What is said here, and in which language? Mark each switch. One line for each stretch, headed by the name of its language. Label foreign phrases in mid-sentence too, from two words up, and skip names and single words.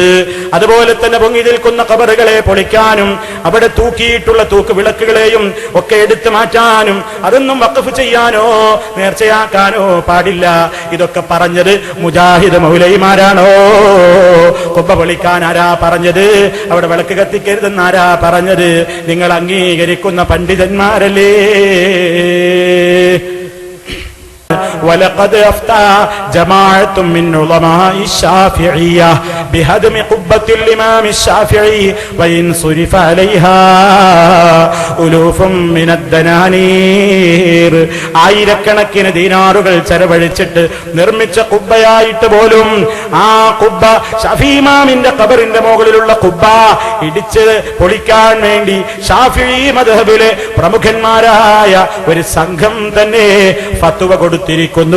Malayalam: അതുപോലെ തന്നെ പൊങ്ങി നിൽക്കുന്ന ഖബറുകളെ പൊളിക്കാനും അവിടെ തൂക്കിയിട്ടുള്ള തൂക്ക് വിളക്കുകളെയും ഒക്കെ എടുത്തു മാറ്റാനും അതൊന്നും വഖഫ് ചെയ്യാനോ നേർച്ചയാക്കാനോ പാടില്ല. ഇതൊക്കെ പറഞ്ഞത് മുജാഹിദ് മൗലവിമാരാണോ? കുബ്ബ പൊളിക്കാൻ ആരാ പറഞ്ഞത്? അവിടെ വിളക്ക് കത്തിക്കരുതെന്ന് ആരാ പറഞ്ഞത്? നിങ്ങൾ അംഗീകരിക്കുന്ന പണ്ഡിതന്മാരല്ലേ?
Arabic: ولقد أفتى جماعة من علماء الشافعية بهدم قبة الإمام الشافعي وإن صرف عليها ألوف من الدنانير.
Malayalam: ആയിരക്കണക്കിന് ദീനാറുകൾ ചെലവഴിച്ചിട്ട് നിർമ്മിച്ച കുബ്ബയായിട്ട് പോലും ആ കുബ്ബ ഷാഫി ഇമാമിന്റെ ഖബറിന്റെ മുകളിലുള്ള കുബ്ബ ഇടിച്ച് പൊളിക്കാൻ വേണ്ടി ഷാഫിഈ മദ്ഹബിലെ പ്രമുഖന്മാരായ ഒരു സംഘം തന്നെ ഫത്വ കൊടുത്തിരിക്കുന്നു.